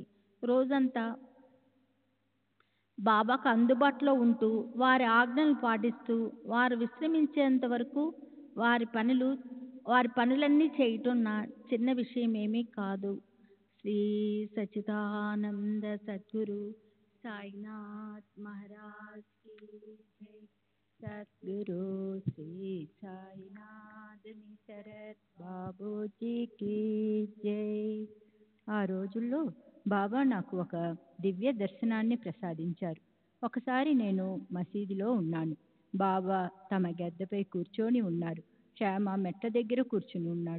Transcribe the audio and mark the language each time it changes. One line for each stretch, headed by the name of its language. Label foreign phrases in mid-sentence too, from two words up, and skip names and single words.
Telugu: రోజంతా బాబాకు అందుబాటులో ఉంటూ వారి ఆజ్ఞలు పాటిస్తూ వారు విశ్రమించేంత వరకు వారి పనులన్నీ చేయటం నా చిన్న విషయమేమీ కాదు. శ్రీ సచ్చిదానంద సద్గురు
Hindi: साईनाथ महाराज की जय। सद्गुरु श्री साईनाथ निसरत बाबूजी की जय.
Telugu: ఆ రోజుల్లో బాబా నాకు ఒక దివ్య దర్శనాన్ని ప్రసాదించారు. ఒకసారి నేను మసీదులో ఉన్నాను. బాబా తమ గద్దెపై కూర్చొని ఉన్నారు. శ్యామ మెట్ల దగ్గర కూర్చుని ఉన్నాడు.